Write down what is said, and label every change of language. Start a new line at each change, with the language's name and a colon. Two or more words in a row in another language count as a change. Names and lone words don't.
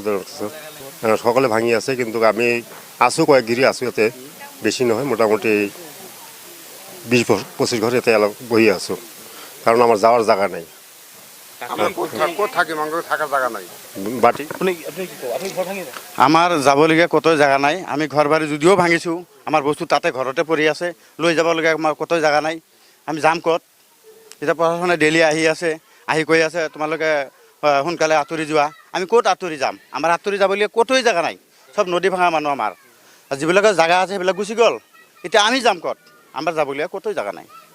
Assamese: সকলে ভাঙি আছে
Bangla: কিন্তু আমি আছো কয়েক গিরি আছো, এতে বেশি নহয়, মোটামুটি 20-25 ঘর এতে বহি আছো, কারণ আমার যাওয়ার জায়গা নাই, বাটি
Assamese: আমার যাবলগীয়া কত জায়গা নাই, আমি ঘর বাড়ি যদিও ভাঙিছো আমার বস্তু তাতে ঘৰতে পৰি আছে, লৈ যাবলগীয়া আমার কত জায়গা নাই, আমি যাম কত? এতিয়া প্ৰশাসনে ডেইলি আহি আছে, আহি কৈ আছে তোমালোকে সোনকালে আঁতৰি যোৱা, আমি ক'ত আঁতৰি যাম? আমাৰ আঁতৰি যাবলগীয়া কতই জায়গা নাই, সব নদী ভাঙা মানুহ আমাৰ, যিবিলাকৰ জায়গা আছে সেইবিলাক গুচি গ'ল, এতিয়া আমি যাম কত? আমাৰ যাবলগীয়া কতই জায়গা নাই।